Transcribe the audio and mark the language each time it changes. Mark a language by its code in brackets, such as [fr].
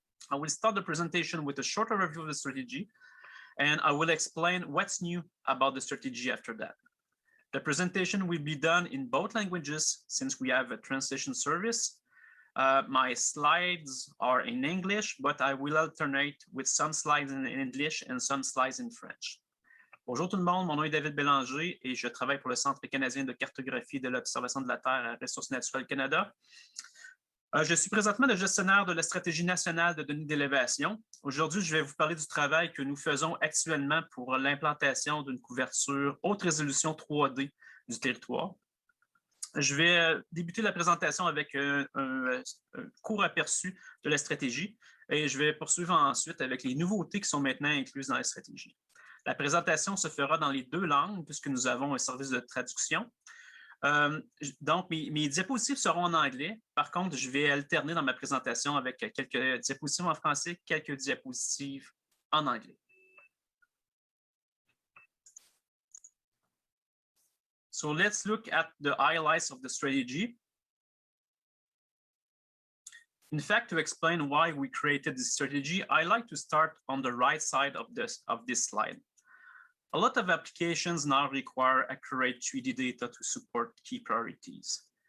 [en] I will start the presentation with a short overview of the strategy, and I will explain what's new about the strategy after that. The presentation will be done in both languages since we have a translation service. My slides are in English, but I will alternate with some slides in English and some slides in French. [fr] Bonjour tout le monde, mon nom est David Bélanger et je travaille pour le Centre canadien de cartographie de l'observation de la Terre à Ressources naturelles Canada. Je suis présentement le gestionnaire de la stratégie nationale de données d'élévation. Aujourd'hui, je vais vous parler du travail que nous faisons actuellement pour l'implantation d'une couverture haute résolution 3D du territoire. Je vais débuter la présentation avec un court aperçu de la stratégie et je vais poursuivre ensuite avec les nouveautés qui sont maintenant incluses dans la stratégie. La présentation se fera dans les deux langues puisque nous avons un service de traduction. Donc, mes diapositives seront en anglais. Par contre, je vais alterner dans ma présentation avec quelques diapositives en français, quelques diapositives en anglais. [en] So let's look at the highlights of the strategy. In fact, to explain why we created this strategy, I like to start on the right side of this slide. A lot of applications now require accurate 3D data to support key priorities.